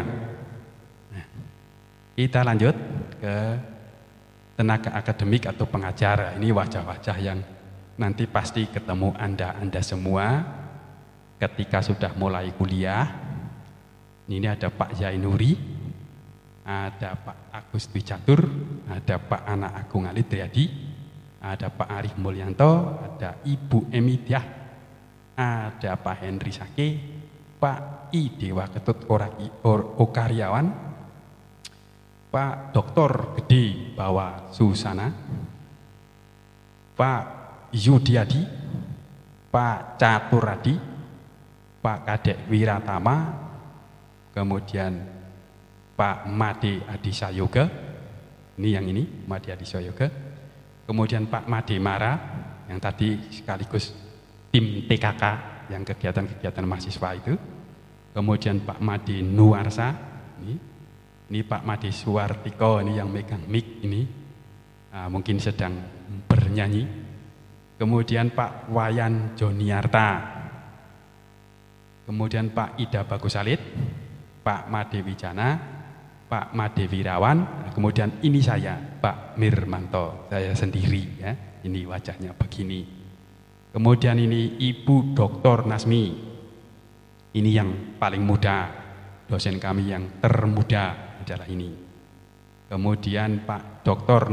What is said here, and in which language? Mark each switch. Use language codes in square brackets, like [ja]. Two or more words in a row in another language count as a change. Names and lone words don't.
[id] Nah, kita lanjut ke tenaga akademik atau pengajar. Ini wajah-wajah yang nanti pasti ketemu Anda semua ketika sudah mulai kuliah. Ini ada Pak Zainuri, ada Pak Agus Dwi Catur, ada Pak Anak Agung Alit Triadi, ada Pak Arif Mulyanto, ada Ibu Emidiah, ada Pak Henry Sake, Pak I Dewa Ketut Okaryawan, Pak Dr. Gede Bawa Susana, Pak Yudiadi, Pak Caturadi, Pak Kadek Wiratama, kemudian Pak Made Adisayoga, ini Made Adisayoga, kemudian Pak Made Mara yang tadi sekaligus tim TKK yang kegiatan-kegiatan mahasiswa itu, kemudian Pak Made Nuarsa, ini Pak Made Suwartiko, ini yang megang mic ini, mungkin sedang bernyanyi, kemudian Pak Wayan Joniarta, kemudian Pak Ida Bagusalit, Pak Made Wijana, Pak Made Wirawan, kemudian ini saya, Pak Mirmanto, saya sendiri ya, ini wajahnya begini. Kemudian ini Ibu Dr. Nasmi, ini yang paling muda, dosen kami yang termuda adalah ini. Kemudian Pak Dr.